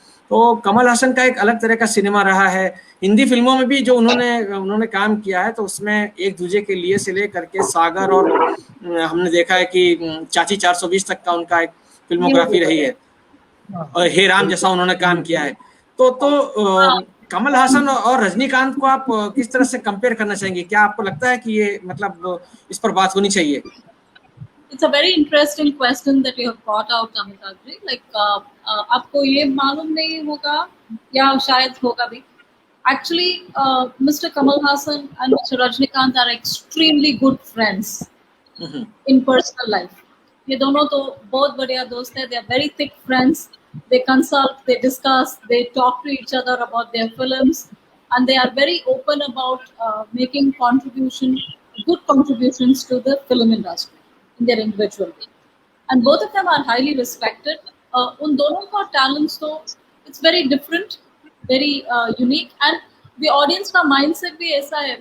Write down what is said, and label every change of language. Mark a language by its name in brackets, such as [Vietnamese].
[Hindi] तो कमल हासन का एक अलग तरह का सिनेमा रहा है। हिंदी फिल्मों में भी जो उन्होंने काम किया है, तो उसमें एक दूजे के लिए से लेकर के सागर, और हमने देखा है कि चाची 420 तक का उनका एक फिल्मोग्राफी रही है, और हे राम जैसा उन्होंने काम किया है। तो कमल हासन और रजनीकांत को आप किस तरह से कंपेयर करना चाहेंगे? क्या आपको लगता है कि ये मतलब इस पर बात होनी चाहिए? [English] It's a very interesting question that you have brought out, Amitabh ji. [Hindi] Like, आपको ये मालूम नहीं होगा या शायद होगा भी. [English] Actually, Mr. Kamal Hassan and Mr. Rajnikant are extremely good friends in personal life. [Hindi] ये दोनों तो बहुत बढ़िया दोस्त हैं. [English] They are very thick friends. They consult, they discuss, they talk to each other about their films, and they are very open about making good contributions to the film industry in their individual way. And both of them are highly respected. [Hindi] उन दोनों का [English] talents तो it's very different, very unique, and the audience का mindset [Hindi] भी ऐसा है.